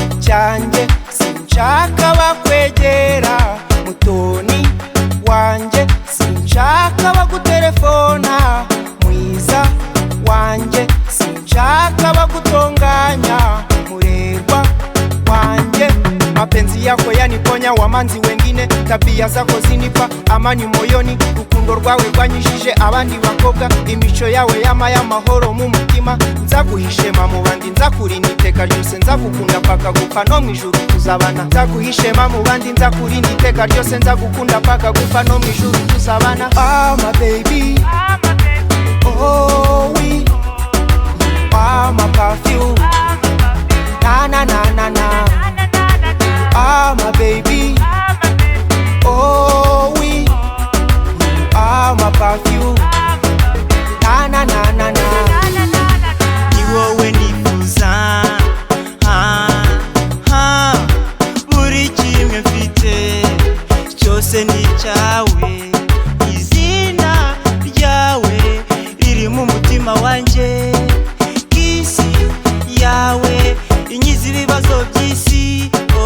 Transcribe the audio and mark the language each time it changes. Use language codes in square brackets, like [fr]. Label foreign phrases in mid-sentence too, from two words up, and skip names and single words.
[rw] byanjye sinshaka bakwegera mutoni wanjye sinshaka bagutelefona mwiza wanjye sinshaka bagutonganya murerwa wanjye [sw] mapenzi yako yaniponya wamanzi wengine tabia zako zinipa amani moyoni [rw] rukundo rwawe rwanyishije abandi bakobwa imico yawe yama mahoro mu mutima nzaguhishema mu bandi nzakurinda iteka ryose nzagukunda paka gupfa no mwijuru tuzabana nzaguhishema mu bandi nzakurinda iteka ryose nzagukunda paka gupfa no mwijuru tuzabana [en] my baby oh we my perfume na na na na na my baby oh we my perfume na na na na na [rw] ni wowe nifuza buri kimwe mfite cyose ni cyawe izina ryawe riri mu mutima wanjye isi yawe inyiza ibibazo by'isi